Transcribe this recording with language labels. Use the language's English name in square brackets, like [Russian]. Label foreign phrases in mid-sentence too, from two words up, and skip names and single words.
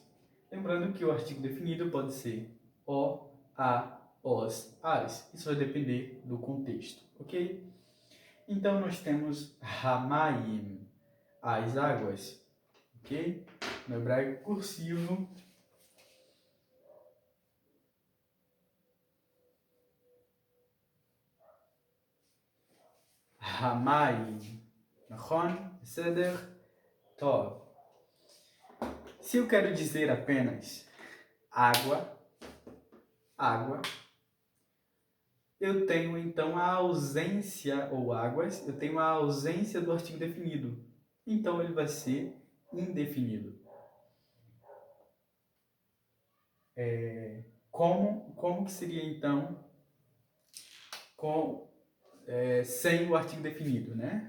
[Portuguese] Lembrando que o artigo definido pode ser o, a, os, as. Isso vai depender do contexto, ok? Então, nós temos Hamayim, as águas, ok? No hebraico cursivo, [Hebrew] Hamayim, נכון? בסדר? טוב. [Portuguese] Se eu quero dizer apenas água, água, eu tenho então a ausência, ou águas, eu tenho a ausência do artigo definido. Então ele vai ser indefinido. Como que seria então sem o artigo definido, né?